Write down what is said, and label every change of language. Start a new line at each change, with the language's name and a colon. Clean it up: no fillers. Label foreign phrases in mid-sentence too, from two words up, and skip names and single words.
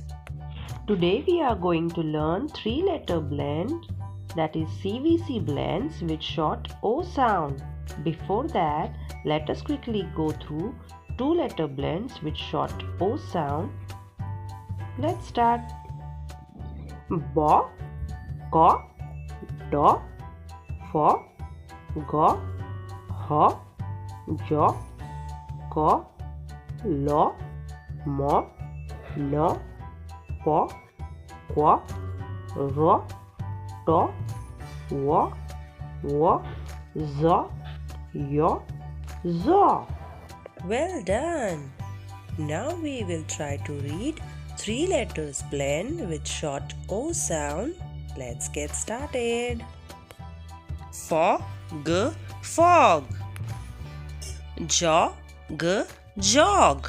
English: Today we are going to learn three-letter blend, that is CVC blends with short O sound. Before that, let us quickly go through two-letter blends with short O sound. Let's start. Bo, ko, do, fo, go, ho, jo, ko, lo, mo, no, po, qua, ro, to, wo, zo, yo, zo. Well done. Now we will try to read three letters blend with short O sound. Let's get started. Fog, fog. Jog, jog.